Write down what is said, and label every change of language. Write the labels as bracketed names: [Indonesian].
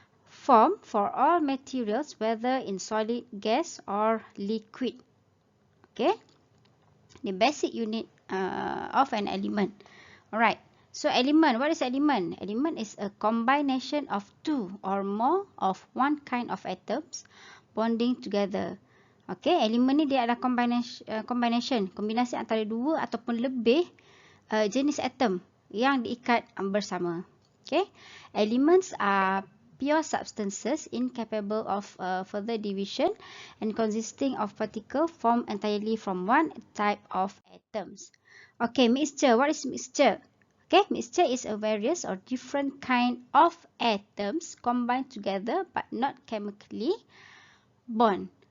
[English] Form for all materials, whether in solid, gas or liquid. Okay, the basic unit of an element. Alright, so element, what is element? Element is a combination of two or more of one kind of atoms bonding together. [Malay] Okay, element ni dia adalah kombinasi antara dua ataupun lebih jenis atom yang diikat bersama. [English] Okay, elements are pure substances incapable of further division and consisting of particles formed entirely from one type of atoms. Okay, mixture. What is mixture? Okay, mixture is a various or different kind of atoms combined together but not chemically bond.